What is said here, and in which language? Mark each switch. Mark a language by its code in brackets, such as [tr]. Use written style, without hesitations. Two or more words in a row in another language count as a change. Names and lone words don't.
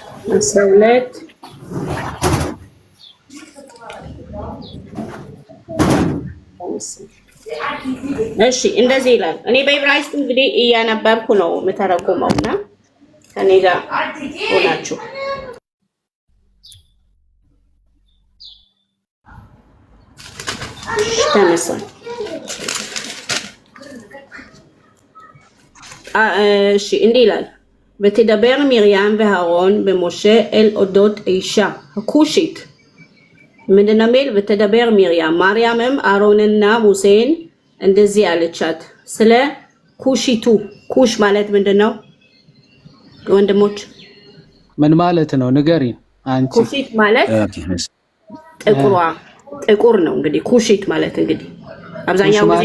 [am] 12 እሺ እንደዚህ ይላል። እኔ በዕብራይስጥ እንግዲህ እያነበብኩ ነው የምተረጉመውና ከኔ ጋር ሆናችሁ ተነሳን። እሺ እንዲህ ይላል [he] ותדבר מרים והארון במשה אל אודות אישה הכושית [am] ምንድነው የሚል [he] ותדבר מרים [am] ማርያምም አሮንና ሙሴን እንደዚህ አለቻት ስለ ኩሺቱ ኩሽ ማለት ምንድነው ወንድሞች ምን ማለት ነው ንገሪን አንቺ ኩሺት ማለት ጥቁሯ ጥቁር ነው እንግዲህ ኩሺት ማለት እንግዲህ አብዛኛው ጊዜ